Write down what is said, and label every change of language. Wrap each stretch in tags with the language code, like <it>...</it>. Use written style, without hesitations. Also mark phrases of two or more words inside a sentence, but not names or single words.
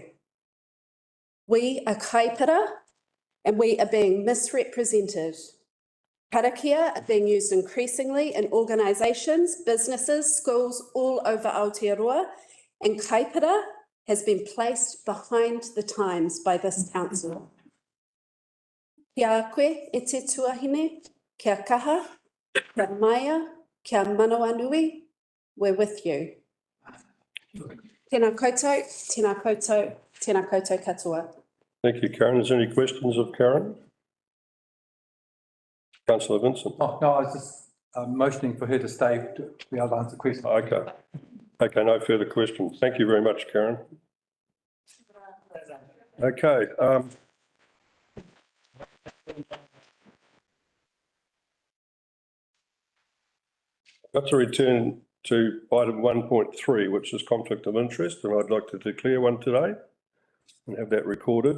<en>We are Kaipara, and we are being misrepresented. Karakia are being used increasingly in organisations, businesses, schools all over Aotearoa, and Kaipara has been placed behind the times by this council.</en> <mi>Kia koe e te tuahine, kia kaha, kia maia, kia Moananui,</mi> <en>we're with you.</en> <mi>Tēnā koutou, tēnā koutou, tēnā koutou katoa.</mi> <en>Thank you, Caren. Is there any questions of Caren? Councillor Vincent. Oh, no, I was just motioning for her to stay to be able to answer questions. Okay. Okay, no further questions. Thank you very much, Caren. Okay, got to return to item 1.3, which is conflict of interest, and I'd like to declare one today and have that recorded.</en>